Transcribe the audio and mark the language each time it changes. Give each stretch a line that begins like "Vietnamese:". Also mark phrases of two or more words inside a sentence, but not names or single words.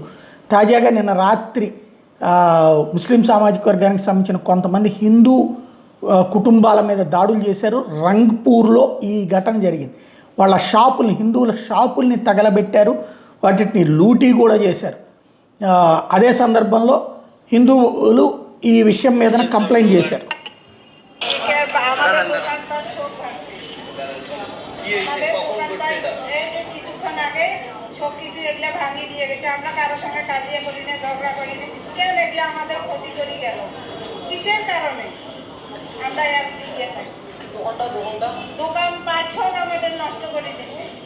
Telugu: తాజాగా నిన్న రాత్రి ముస్లిం సామాజిక వర్గానికి సంబంధించిన కొంతమంది హిందూ కుటుంబాల మీద దాడులు చేశారు. రంగ్పూర్లో ఈ ఘటన జరిగింది. వాళ్ళ షాపుల్ని, హిందువుల షాపుల్ని తగలబెట్టారు, వాటిని లూటీ కూడా చేశారు. అదే సందర్భంలో హిందువులు ఈ విషయం మీద కంప్లైంట్ చేశారు.
Bangla: সব কিছু এগুলা ভাঙি দিয়ে গেছে। আমরা কারোর সঙ্গে কাজিয়া করি না, ঝগড়া করি না, কেউ এগুলা আমাদের ক্ষতি করি গেল কিসের কারণে? আমরা একদিকে থাকি, দোকান পাট সব আমাদের নষ্ট করে দিচ্ছে।